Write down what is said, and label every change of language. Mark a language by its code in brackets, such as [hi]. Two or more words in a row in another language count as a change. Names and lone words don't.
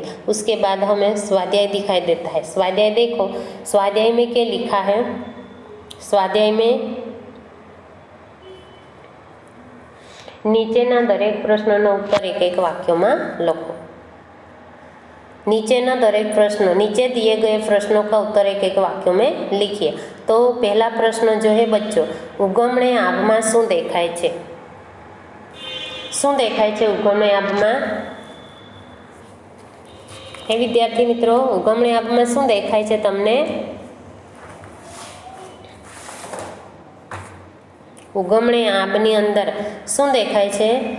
[hi] उसके बाद हमें स्वाध्याय दिखाई देता है। स्वाध्याय देखो, स्वाध्याय में क्या लिखा है, स्वाध्याय में [gu] નીચેના દરેક પ્રશ્નો ઉત્તર એક એક વાક્ય માં લખો। નીચેના દરેક પ્રશ્ન, [hi] नीचे दिए गए प्रश्नों का उत्तर एक एक वाक्य में लिखिए। तो पहला प्रश्न जो है बच्चों, [gu] ઉગમણે આભમાં શું દેખાય છે, શું દેખાય છે ઉગમણે આભમાં? હે વિદ્યાર્થી મિત્રો, ઉગમણે આભમાં શું દેખાય છે તમને? ઉગમણે આભની અંદર શું દેખાય છે?